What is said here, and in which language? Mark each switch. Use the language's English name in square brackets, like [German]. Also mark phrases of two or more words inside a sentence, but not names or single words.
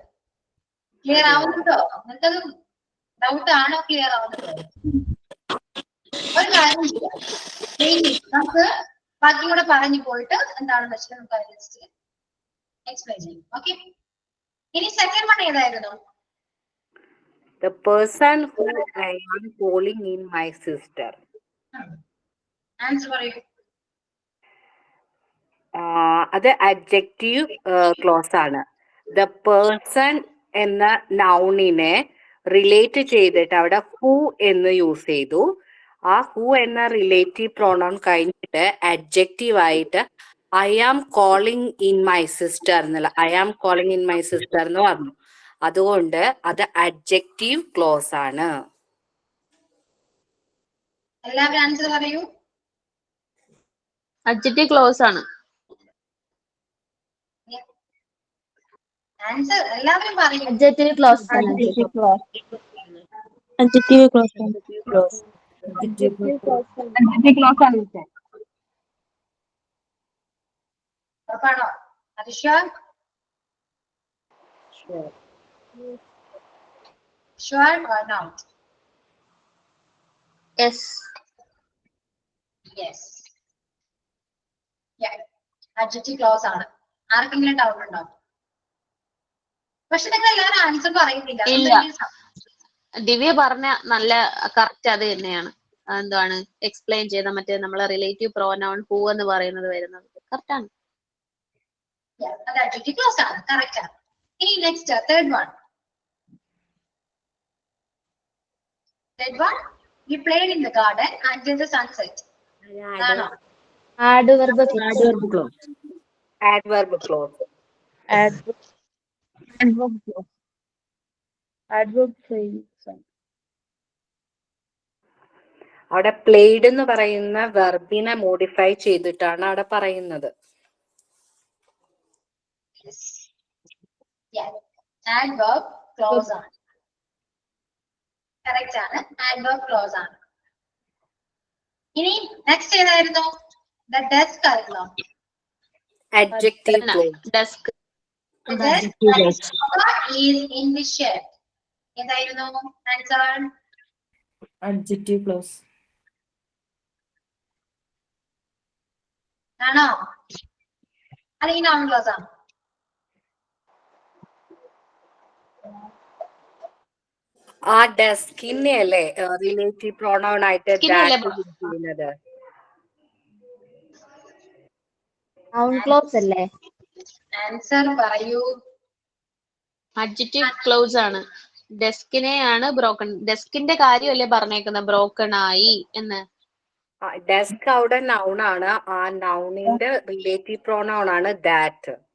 [Malayalam] ക്ലിയർ ആവുന്നുണ്ടോ? നിങ്ങൾക്കത് ഡൗട്ട് ആണോ? ക്ലിയർ ആവുന്നുണ്ടോ? ഒരു കാര്യം ചെയ്യാം, നമുക്ക് ബാക്കി കൂടെ പറഞ്ഞു പോയിട്ട് എന്താണെന്ന് വെച്ചാൽ നമുക്ക് അതിനനുസരിച്ച് എക്സ്പ്ലെയിൻ ചെയ്യും. ഓക്കെ, ഇനി [English] second one [Malayalam] ഏതായിരുന്നു? [English] The person who I am calling in my sister. [Malayalam] ആൻസർ പറയൂ. അത് [English] adjective clause [Malayalam] ആണ്. [English] the person [Malayalam] എന്ന നൗണിനെ റിലേറ്റ് ചെയ്തിട്ട് അവിടെ ഹു എന്ന് യൂസ് ചെയ്തു. ആ ഹു എന്ന റിലേറ്റീവ് പ്രോണൗൺ കഴിഞ്ഞിട്ട് അഡ്ജക്റ്റീവ് ആയിട്ട് [English] I am calling in my sister [Malayalam] എന്നുള്ള [English] I am calling in my sister [Malayalam] എന്ന് പറഞ്ഞു. അതുകൊണ്ട് അത് [English] adjective clause [Malayalam] ആണ്. എല്ലാവരും ആൻസർ പറയൂ. [English] adjective clause [Malayalam] ആണ്. ആൻസർ എല്ലാവരും പറയൂ. [English] Adjective clause. Adjective clause. Adjective clause. Adjective clause. Adjective clause [Malayalam] ആണ് മിസ്സേ. ഉറപ്പാണോ? [English] അത് sure? sure or not? Yes. Yes. Yeah. Adjective clause [Malayalam] ആണ്. ആർക്കെങ്കിലും ഡൗട്ട് ഉണ്ടോ? പക്ഷെ നിങ്ങൾ എല്ലാവരും ആൻസർ പറയുന്നില്ല. ഇല്ല. ദിവ്യ പറഞ്ഞ നല്ല കറക്റ്റ് അത് തന്നെയാണ്. എന്താണ് എക്സ്പ്ലെയിൻ ചെയ്ത മറ്റേ നമ്മളെ [English] relative pronoun [Malayalam] ഹൂ എന്ന് പറയുന്നത് വരുന്നത് കറക്റ്റ് ആണ്. അത് [English] adjective clause [Malayalam] ആണ്, കറക്റ്റ് ആണ്. ഇനി [English] next third one. Third one, we played in the garden until the sunset. [Malayalam] ആണോ? [English] Adverb clause. Adverb clause. Adverb clause. Adverb clause. Adverb phrase. [Malayalam] അവിടെ പ്ലേഡ് എന്ന് പറയുന്ന വെർബിനെ മോഡിഫൈ ചെയ്തിട്ടാണ് അവിടെ പറയുന്നത്. [English] Adverb clause [Malayalam] ആണ്. കറക്റ്റ് ആണ്, [English] adverb clause [Malayalam] ആണ്. ഇനി നെക്സ്റ്റ് ഏതായിരുന്നു? [English] The desk [Malayalam] ആയിരുന്നോ? [English] Adjective clause. ഡെസ്ക്. The desk is in the shed. [Malayalam] ഏതായിരുന്നു ആൻസർ? [English] Adjective clause. [Malayalam] ആണോ? അല്ലെങ്കിൽ [English] noun clause [Malayalam] ആണോ? ആ ഡെസ്കിനെ അല്ലേ [English] relative pronoun [Malayalam] ആയിട്ട് Skin-അല്ലേ [English] that use [Malayalam] ചെയ്യുന്നത്? [English] noun clause [Malayalam] അല്ലേ? ആൻസർ പറയൂ. [English] adjective clause [Malayalam] ആണ്. ഡെസ്കിനെയാണ് ബ്രോക്കൺ. ഡെസ്കിന്റെ കാര്യമല്ലേ പറഞ്ഞേക്കുന്നത് ബ്രോക്കൺ ആയി എന്ന്. ഡെസ്ക് അവിടെ നൗൺ ആണ്. ആ നൗണിന്റെ [English] relative pronoun [Malayalam] ആണ് ദാറ്റ്.